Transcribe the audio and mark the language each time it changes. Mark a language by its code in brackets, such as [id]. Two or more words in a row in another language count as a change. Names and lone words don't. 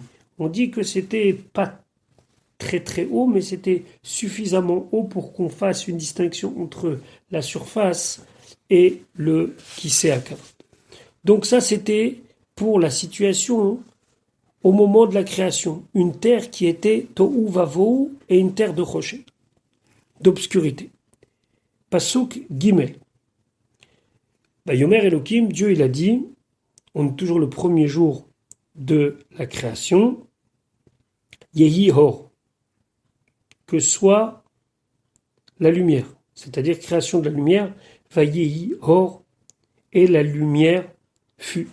[fr] On dit que c'était pas très très haut, mais c'était suffisamment haut pour qu'on fasse une distinction entre la surface et le [he] כסא הכבוד. [fr] Donc ça, c'était pour la situation au moment de la création. Une terre qui était [he] תוהו ובוהו [fr] et une terre de rocher, d'obscurité. [he] פסוק ג. ויאמר אלהים, [fr] Dieu il a dit, on est toujours le premier jour de la création, [he] יהי אור, [fr] que soit la lumière, c'est-à-dire création de la lumière, [he] ויהי אור, [fr] et la lumière fut.